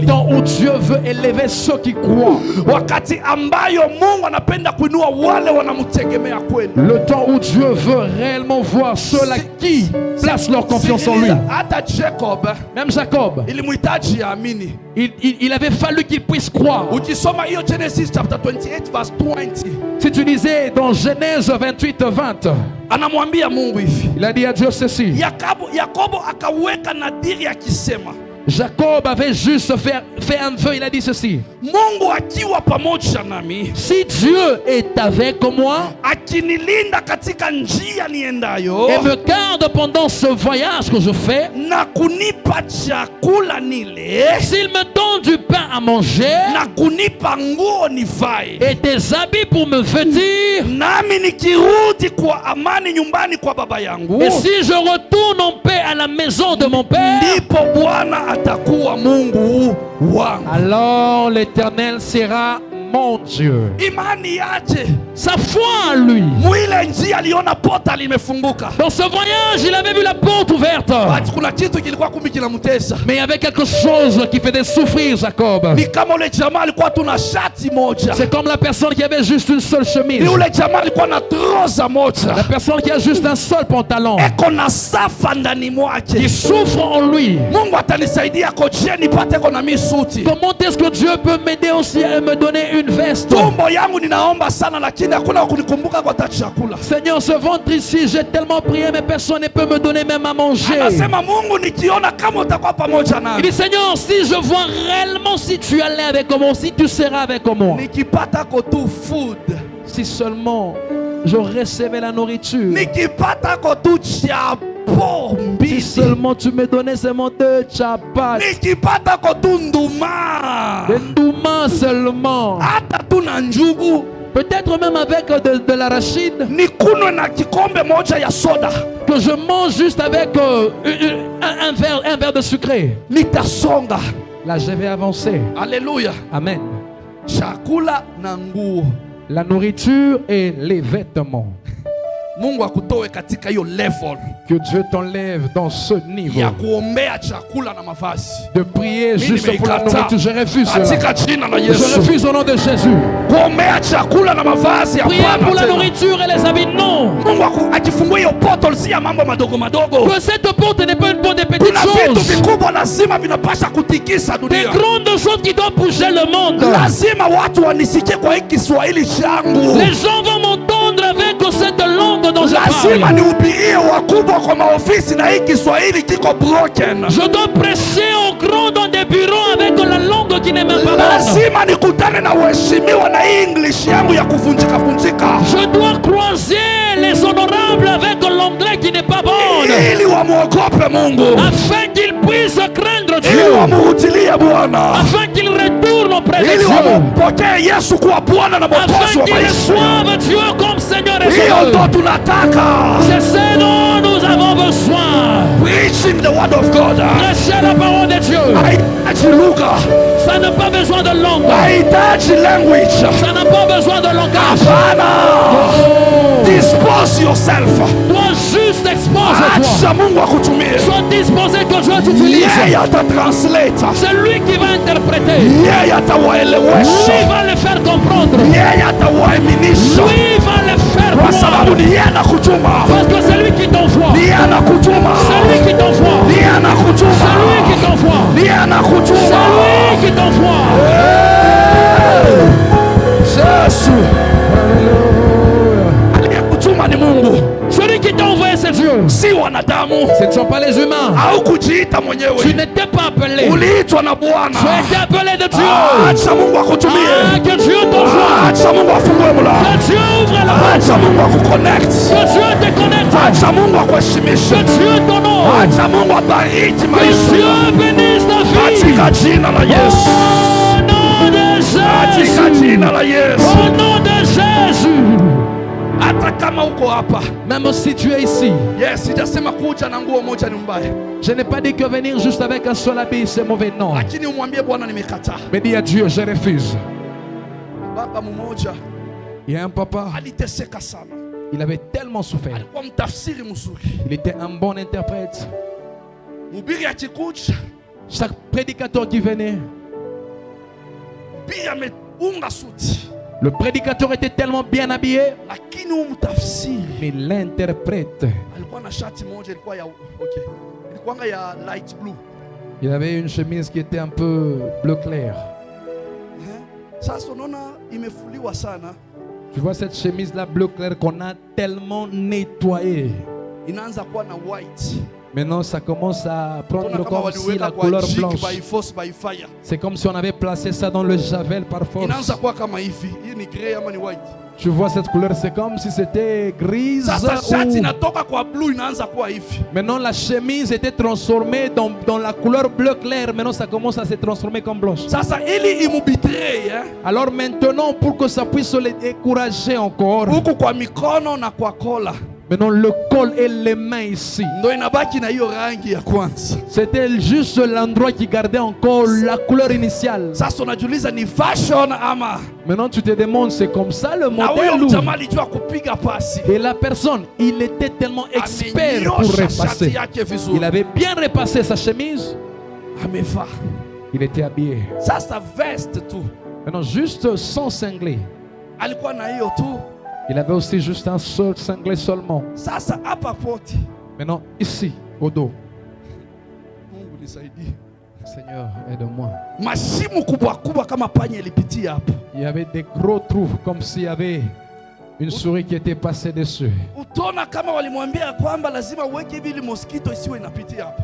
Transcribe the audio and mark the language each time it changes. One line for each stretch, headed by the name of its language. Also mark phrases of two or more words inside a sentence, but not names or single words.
French: temps où Dieu veut élever ceux qui croient.
Swahili: Wakati ambayo Mungu anapenda kuinua wale wanamtegemea kweli.
French: Le temps où Dieu veut réellement voir ceux-là qui placent leur confiance en lui.
Swahili: Hata Jacob,
French: Même Jacob,
Swahili: ilimhitaji aamini.
French: il avait fallu qu'il puisse croire.
Swahili: Ukisoma hiyo Genesis
English: chapter 28 verse 20.
French: Si tu lisais dans Genèse 28, 20,
Swahili: Anamwambia Mungu hivi.
French: il a dit à Dieu ceci.
Swahili: Yakobo akaweka nadhiri akisema,
French: Jacob avait juste fait un vœu, il a dit ceci.
Swahili: Mungu akiwa pamoja nami,
French: Si Dieu est avec moi
Swahili: akinilinda katika njia niendayo,
French: et me garde pendant ce voyage que je fais,
Swahili: na kunipa chakula nile,
French: s'il me donne du pain à manger
Swahili: na kunipa nguo nivae,
French: et des habits pour me vêtir,
Swahili: nami nikirudi kwa amani nyumbani kwa baba yangu,
French: et si je retourne en paix à la maison de mon père,
Swahili: ndipo Bwana atakuwa Mungu wangu.
French: alors l'Éternel sera mon Dieu.
Swahili: Imani yaje,
French: Sa foi en lui.
Swahili: mwile njia aliona pota limefunguka.
French: Dans ce voyage, il avait vu la porte ouverte.
Swahili: Basi kuna kitu kilikuwa kumi kinamtesa.
French: Mais il y avait quelque chose qui faisait souffrir Jacob.
Swahili: Ni kama ule jamaa alikuwa tuna shati moja.
French: C'est comme la personne qui avait juste une seule chemise.
Swahili: Ni ule jamaa alikuwa na trouser moja.
French: La personne qui a juste un seul pantalon.
Swahili: Eko na safa ndani
French: Qui
Swahili: mwake.
French: souffre en lui.
Swahili: Mungu atanisaidia koje nipate kona misuti.
French: Comment est-ce que Dieu peut m'aider aussi à me donner une veste?
Swahili: Tumbo yangu ninaomba sana lakini hakuna kunikumbuka kwa chakula.
French: Seigneur, ce ventre ici, j'ai tellement prié, mais personne ne peut me donner même à manger.
Swahili: Anasema Mungu nikiona kama utakuwa pamoja
French: Il
Swahili: nami.
French: dit, Seigneur, si je vois réellement si tu allais avec moi, si tu seras avec moi.
Swahili: Nikipata ko tu food.
French: Si seulement je recevais la nourriture.
Swahili: Nikipata ko tu chapo
French: Si
Swahili: mbili.
French: seulement tu me donnais seulement 2 chapat.
Swahili: Nikipata ko tu nduma.
French: Des ndouma seulement.
Swahili: Hata tu na njugu.
French: Peut-être même avec de l'arachide.
Swahili: Nikunwe na kikombe moja ya soda.
French: Que je mange juste avec un verre de sucré.
Swahili: Nitasonga.
French: Là, je vais avancer. Alléluia. Amen.
Swahili: Chakula na nguo.
French: La nourriture et les vêtements.
Swahili: Mungu akutoe katika hiyo level
French: Que Dieu t'enlève dans ce niveau.
Swahili: ya kuombea chakula na mavazi.
French: De prier juste pour la
Swahili: nimeikataa.
French: nourriture. Je refuse cela.
Swahili: Katika jina la
French: Je
Swahili: Yesu.
French: refuse au nom de Jésus.
Swahili: Kuombea chakula na mavazi
French: Prier
Swahili: hapana
French: pour la
Swahili: tena.
French: nourriture et les habits, non.
Swahili: Mungu akifungua hiyo portal si ya mambo madogo madogo.
French: Que cette porte n'est pas une porte de petites
Swahili: Kuna vitu
French: choses.
Swahili: vikubwa lazima vinapasha kutikisa
French: Des
Swahili: dunia.
French: grandes choses qui doivent bouger le monde.
Swahili: Lazima watu wanisikie kwa hiki Kiswahili changu.
French: Les gens vont m'entendre avec cette langue dont je
Swahili: Lazima
French: parle.
Swahili: nihubirie wakubwa kwa maofisi na hii Kiswahili kiko broken.
French: Je dois prêcher aux grands dans des bureaux avec la langue qui n'est même pas bonne.
Swahili: Lazima nikutane na uheshimiwa na hii English yangu ya kuvunjika vunjika.
French: Je dois croiser les honorables avec l'anglais qui n'est pas bonne.
Swahili: Ili wamuogope Mungu.
French: Afin qu'ils puissent craindre
Swahili: Ili
French: Dieu.
Swahili: wamuhutilie Bwana.
French: Afin qu'ils retournent auprès de
Swahili: Ili
French: Dieu.
Swahili: wampokee Yesu kuwa Bwana na Mwokozi
French: Afin
Swahili: wa
French: qu'ils
Swahili: maisha.
French: reçoivent Dieu comme Seigneur et
Swahili: Hiyo
French: Sauveur.
Swahili: ndo tunataka.
French: C'est ce dont nous avons besoin.
English: Preaching the word of God.
French: Prêcher la parole de Dieu.
Swahili: Haihitaji lugha.
French: Ça n'a pas besoin de langue.
Swahili: Haihitaji language.
French: Ça n'a pas besoin de langage.
English: Hapana. Dispose yourself.
French: Toi juste expose-toi.
Swahili: Acha Mungu akutumie.
French: Sois disposé que Dieu t'utilise.
Swahili: Yeye atatranslate.
French: C'est lui qui va interpréter.
Swahili: Yeye atawaelewesha.
French: Lui va le faire comprendre.
Swahili: Yeye atawaaminisha.
French: Lui va le faire
Swahili: Kwa sababu
French: croire.
Swahili: ni yeye anakutuma.
French: Parce que c'est lui qui t'envoie.
Swahili: Ni yeye anakutuma.
French: C'est lui qui t'envoie.
Swahili: Ni yeye anakutuma.
French: C'est lui qui t'envoie.
Swahili: Ni yeye anakutuma.
French: C'est lui qui t'envoie.
Swahili: Yesu. Aliyekutuma ni Mungu.
French: Celui qui t'a envoyé, c'est Dieu.
Swahili: si wanadamu,
French: Ce ne sont pas les humains.
Swahili: au kujiita mwenyewe,
French: Tu n'étais pas appelé.
Swahili: uliitwa na Bwana.
French: Tu as été appelé de Dieu.
Swahili: Acha Mungu akutumie.
French: Que Dieu t'envoie.
Swahili: Acha Mungu afungue mlango.
French: Que Dieu ouvre la porte.
Swahili: Acha Mungu akuconnect.
French: Que Dieu te connecte.
Swahili: Acha Mungu akuheshimishe.
French: Que Dieu t'honore.
Swahili: Acha Mungu abariki
French: Que
Swahili: maisha
French: Dieu
Swahili: yako.
French: bénisse ta vie.
Swahili: Katika jina la Yesu.
French: Au nom de
Swahili: Katika
French: Jésus.
Swahili: jina la Yesu.
French: Au nom de Jésus.
Swahili: Hata kama uko hapa,
French: Même si tu es ici,
Swahili: yes, sijasema kuja na nguo moja ni mbaya,
French: je n'ai pas dit que venir juste avec un seul habit c'est mauvais, non.
Swahili: lakini umwambie Bwana nimekataa.
French: Mais dis à Dieu, je refuse.
Swahili: Baba mmoja
French: Il y a un papa,
Swahili: aliteseka sana,
French: il avait tellement souffert.
Swahili: alikuwa mtafsiri mzuri.
French: Il était un bon interprète.
Swahili: Mhubiri akikuja,
French: Chaque prédicateur qui venait,
Swahili: mhubiri ameunga suti,
French: le prédicateur était tellement bien habillé,
Swahili: lakini huyu mtafsiri
French: mais l'interprète,
Swahili: alikuwa na shati moja ilikuwa ya okay, ilikuwa ya
English: light blue.
French: il avait une chemise qui était un peu bleu clair.
Swahili: Sasa unaona imefuliwa sana,
French: Tu vois cette chemise-là bleu clair qu'on a tellement nettoyée.
Swahili: inaanza kuwa na white.
French: Maintenant, ça commence à prendre
Swahili: Tuna kama
French: comme si
Swahili: waliweka
French: la
Swahili: kwa
French: couleur
Swahili: jig
French: blanche.
English: by force by fire.
French: C'est comme si on avait placé ça dans le javel par
Swahili: Inaanza
French: force.
Swahili: kuwa kama hivi. Hii ni gray ama ni white?
French: Tu vois cette couleur, c'est comme si c'était grise.
Swahili: Sasa shati
French: ou-
Swahili: inatoka kwa blue inaanza kuwa hivi.
French: Maintenant, la chemise était transformée dans la couleur bleu clair. Maintenant, ça commence à se transformer comme blanche.
Swahili: Sasa ili imubitray
French: Alors maintenant, pour que ça puisse les décourager encore,
Swahili: huku kwa mikono na kwa kola
French: maintenant le col et les mains ici.
Swahili: ndo inabaki na hiyo rangi ya kwanza.
French: C'était juste l'endroit qui gardait encore la couleur initiale.
Swahili: Sasa unajiuliza ni fashion ama?
French: Maintenant, tu te demandes, c'est comme ça le
Swahili: Na huyo
French: modèle ou...
Swahili: mjamaa alijua kupiga pasi,
French: Et la personne, il était tellement expert pour
Swahili: amenyosha shati
French: repasser.
Swahili: yake vizuri,
French: Il avait bien repassé sa chemise.
Swahili: amevaa.
French: Il était habillé.
Swahili: Sasa vest tu
French: Maintenant, juste sans cinglet.
Swahili: alikuwa na hiyo tu.
French: Il avait aussi juste un seul cinglet seulement.
Swahili: Sasa hapa poti,
French: Maintenant, ici, au dos.
Swahili: Mungu nisaidie,
French: Seigneur, aide-moi.
Swahili: mashimo kubwa kubwa kama panya ilipitia hapo.
French: Il y avait des gros trous, comme s'il y avait une souris qui était passée dessus.
Swahili: Utaona kama walimwambia kwamba lazima uweke hivi ili mosquito isiwe inapitia hapo.